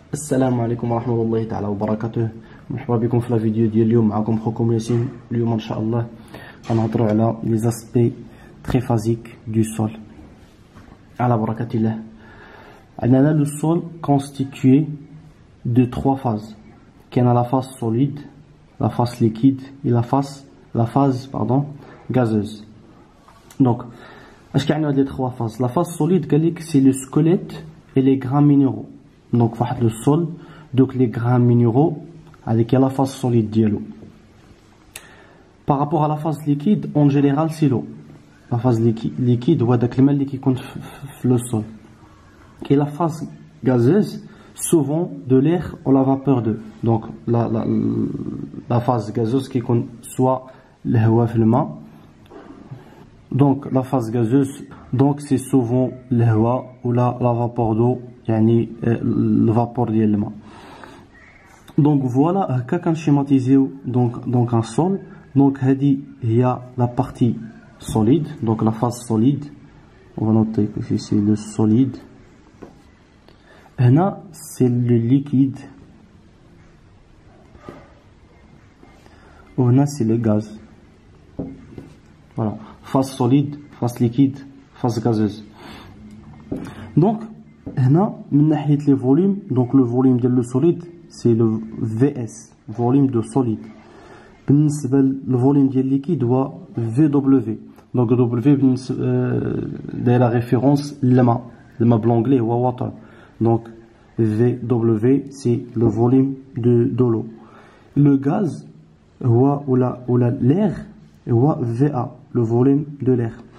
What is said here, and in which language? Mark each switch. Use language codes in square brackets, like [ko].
[ar] السلام عليكم ورحمة الله تعالى وبركاته. مرحبا بكم في الفيديو ديال اليوم. معكم خوكم ياسين. اليوم ان شاء الله غنهضروا على [fr] لي اسبي تريفازيك دو سول. [ar] على بركة الله. [fr] عندنا لو سول constitué de trois phases. كاينه la phase solide, la phase liquide et la phase gazeuse. Donc [ar] اش كيعنيو هاد [fr] لي trois phases؟ La phase solide قال لك c'est le squelette et les grains minéraux. Donc [ar] واحد [fr] لو sol, donc les grains minéraux avec la phase solide ديالو. Par rapport à la phase liquide, en général c'est l'eau. La phase liquide [ar] هو داك الماء اللي كيكون في [fr] le sol. Et la phase gazeuse, souvent de l'air ou la vapeur d'eau. Donc la phase gazeuse qui compte soit le [ar] هواء في الماء. [fr] Donc la phase gazeuse, donc c'est souvent le هواء ou la vapeur d'eau, [ar] يعني [fr] le vapeur [ar] ديال الماء. [fr] Donc voilà [ar] هكا كنشيماتيزيو [fr] donc un sol. Donc [ar] هذه هي [fr] la partie solide, donc la phase solide. On va noter que ici le solide. هنا c'est le liquide. [ar] وهنا [fr] c'est le gaz. Voilà, phase solide, phase liquide, phase gazeuse. Donc هنا [ar] من ناحية [fr] les volumes, donc le volume ديال le solide c'est le VS, volume de solide. [ar] بالنسبة للفوليوم ديال liquide هو VW. Donc W دايرة référence للماء بالانجلي هو water. [fr] Donc VW c'est le volume de l'eau. Le gaz ou l'air هو VA, le volume de l'air.